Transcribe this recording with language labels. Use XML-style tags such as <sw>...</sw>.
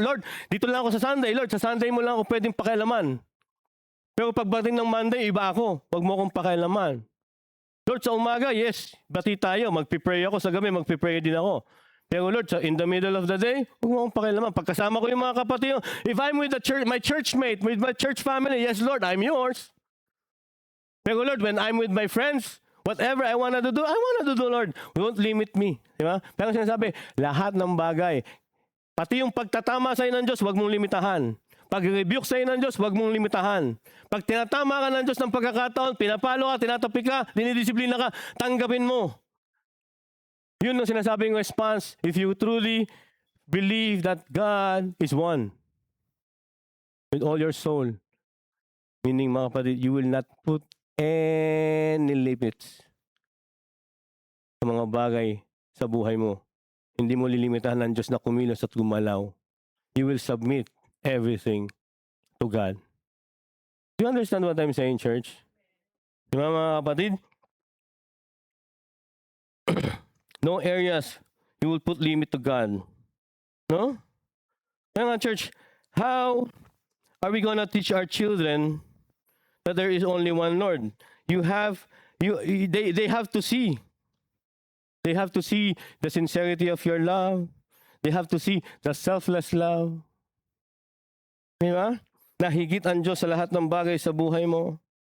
<tl>Lord, dito lang ako sa Sunday. Lord, sa Sunday mo lang ako pwedeng pakialaman. Pero pagdating ng Monday, iba ako. Huwag mo akong pakialaman. Lord, sa umaga, yes, bati tayo. Magpipray ako sa gabi, magpipray din ako. Pero Lord,</tl> <en>in the middle of the day,</en> <tl>huwag mo akong pakialaman. Pagkasama ko yung mga kapatid,</tl> <en>if I'm with my churchmate, with my church family, yes Lord, I'm yours. Pero Lord, when I'm with my friends, whatever I want to do, Lord. Don't limit me.</en> <tl>Diba? Pero sinasabi, lahat ng bagay, Pati yung pagtatama sa'yo ng Diyos, huwag mong limitahan. Pag-rebuke sa'yo ng Diyos, huwag mong limitahan. Pag tinatama ka ng Diyos ng pagkakataon, pinapalo ka, tinatapi ka, dinidisiplina ka, tanggapin mo. Yun ang sinasabing</tl> <en>response if you truly believe that God is one with all your soul.</en> <tl>Meaning, mga kapatid,</tl> <en>you will not put any limits</en> <tl>sa mga bagay sa buhay mo. Hindi mo lilimitahan ng Diyos na kumilos at gumalaw.</tl> <en>You will submit everything to God. Do you understand what I'm saying, church?</en> <tl>Di ba, mga kapatid?</tl> <en>No areas you will put limit to God. No?</en> <tl>Kaya nga,</tl> <en>church, how are we gonna teach our children that there is only one Lord? They have to see. They have to see the sincerity of your love. They have to see the selfless love.</en> <tl>Di ba? Na higit ang Diyos sa lahat ng bagay sa buhay mo.</tl>